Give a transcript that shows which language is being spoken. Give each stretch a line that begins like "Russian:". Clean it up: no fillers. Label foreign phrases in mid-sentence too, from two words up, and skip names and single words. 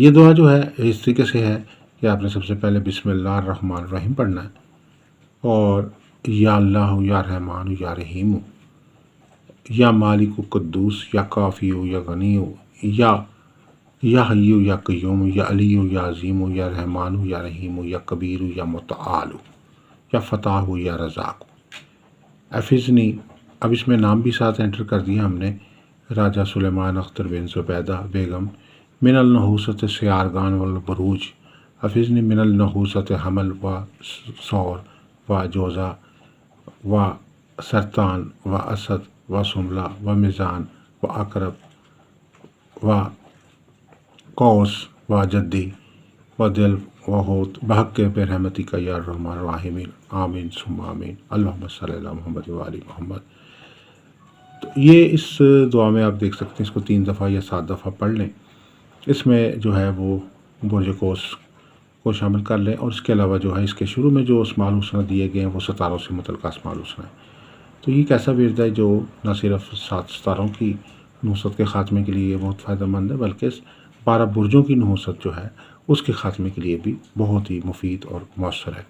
Hindi: ये दुआ जो है इस तरीके से है कि आपने सबसे पहले बिस्मिल्लाहिर्रहमानिर्रहीम पढ़ना है और
Arabic: يا الله يا رحمن يا رحيم يا مالك قدوس يا كافي يا غني يا حي يا قيوم يا علي يا عظيم يا رحمن يا رحيم يا كبير يا متعال يا فتاح يا رزاق احفظني.
Hindi: अब इसमें नाम भी साथ एंटर कर दिया हमने,
Arabic: राजा सुलेमान अख्तर बिन ज़ुबैदा बेगम من النحوسة سيارگان والبروج احفظني من النحوسة حمل و ثور و جوزاء و سرطان و أسد و سنبلة و ميزان و عقرب و قوس و جدي و دلو و حوت بحق ك برحمتك يا رحمن راحمين آمين ثم آمين اللهم صل على محمد و آل محمد.
Hindi: तो ये इस दुआ में आप देख सकते हैं, इसको 3 दफ़ा या 7 दफ़ा पढ़ लें। इसमें जो है वो बुर्ज कोस को शामिल कर लें और इसके अलावा जो है इसके शुरू में जो अस्माउल हुस्ना दिए गए हैं वो सितारों से मुतल्लिक़ अस्माउल हुस्ना है। तो ये एक ऐसा विर्द है जो न सिर्फ 7 सितारों की नहुसत के ख़ात्मे के लिए बहुत फ़ायदेमंद है बल्कि 12 बुर्जों की नहुसत जो है उसके ख़ात्मे के लिए भी बहुत ही मुफीद और मौसर है।